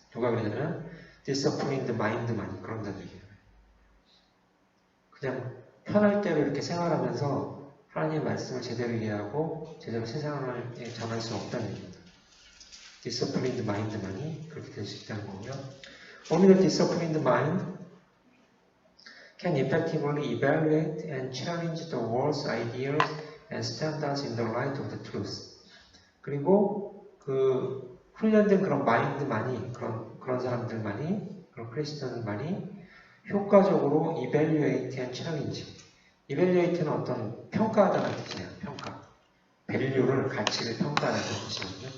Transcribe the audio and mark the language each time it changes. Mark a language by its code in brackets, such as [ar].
[ko] 누가 그러냐면 [en] disciplined mind [ko] 만이 그런다는 얘기예요. 그냥 편할 대로 이렇게 생활하면서 하나님의 말씀을 제대로 이해하고 제대로 세상을 전할 수 없다는 얘기입니다. [en] disciplined mind [ko] 만이 그렇게 될 수 있다는 거고요. [en] Only the disciplined mind can effectively evaluate and challenge the world's ideas and standards in the light of the truth. [ko] 그리고 그 훈련된 그런 마인드만이 그런 사람들만이 그런 크리스천만이 효과적으로 [en] evaluate and challenge. [ko] evaluate는 어떤 평가하다는 뜻이에요. 평가. 밸류를 가치를 평가하는 뜻이거든요.